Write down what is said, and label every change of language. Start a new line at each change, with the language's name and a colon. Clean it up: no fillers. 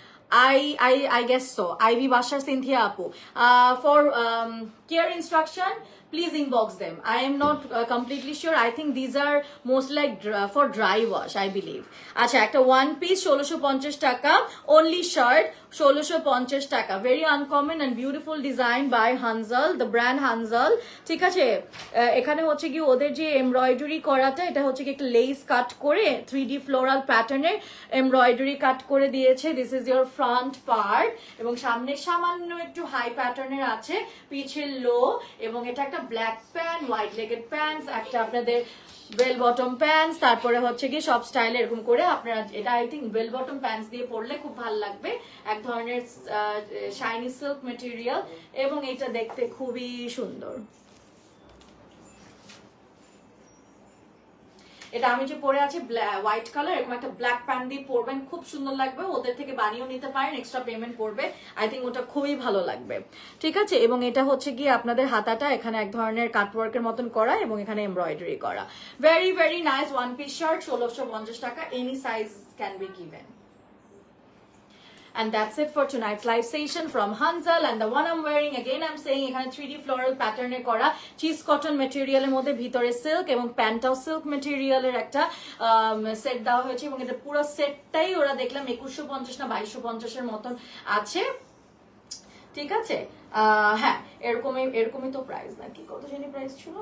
English: I guess so. Ivy Basha Cynthia Apu. For care instruction, please inbox them. I am not completely sure. I think these are most like for dry wash, I believe.
Bangla: Acha, ekta
English: one piece 1650 taka, only shirt 1650 taka. Very uncommon and beautiful design by Hanzal, the brand Hanzal.
Bangla: ঠিক আছে, এখানে হচ্ছে কি ওদের যে embroidery করাটা, এটা হচ্ছে কি একটা লেস কাট করে 3D ফ্লোরাল প্যাটার্নের এমব্রয়ডারি কাট করে দিয়েছে।
English: this is your front part,
Bangla: এবং সামনে সামান্য একটু হাই প্যাটার্নের আছে, পিছে লো, এবং এটা একটা ব্ল্যাক প্যান্ট, হোয়াইট লেগেড প্যান্টস, একটা আপনাদের বেল বটম প্যান্টস, তারপরে হচ্ছে কি সব স্টাইল এরকম করে আপনারা, এটা I think bell bottom pants দিয়ে পরলে খুব ভালো লাগবে, এক ধরনের শাইনি সিল্ক মেটেরিয়াল, এবং এটা দেখতে খুবই সুন্দর। এটা আমি যে পরে আছি হোয়াইট কালার, এরকম একটা ব্ল্যাক প্যান্ট দিয়ে পরবেন, খুব সুন্দর লাগবে। ওদের থেকে বানিয়েও নিতে পারেন, এক্সট্রা পেমেন্ট করবে, আই থিঙ্ক ওটা খুবই ভালো লাগবে। ঠিক আছে, এবং এটা হচ্ছে গিয়ে আপনাদের হাতাটা এখানে এক ধরনের কাটওয়ার্কের মতন করা, এবং এখানে এমব্রয়ডারি করা।
English: Very very nice one piece shirt, 1650 taka, any size can be given. And that's it for tonight's live session from Hanzal. And the one I'm wearing, again I'm saying,
Bangla: এখানে 3D floral pattern এ করা, cheese cotton মেটেরিয়ালের মধ্যে ভিতরে silk এবং প্যান্টাও silk মেটেরিয়ালের একটা set দেওয়া হয়েছে, এবং এটা পুরো সেটটাই ওরা দেখলাম 2150 না 2250 এর মতন আছে। ঠিক আছে, হ্যাঁ এরকমই তো প্রাইস নাকি, কত জানি প্রাইস ছিল।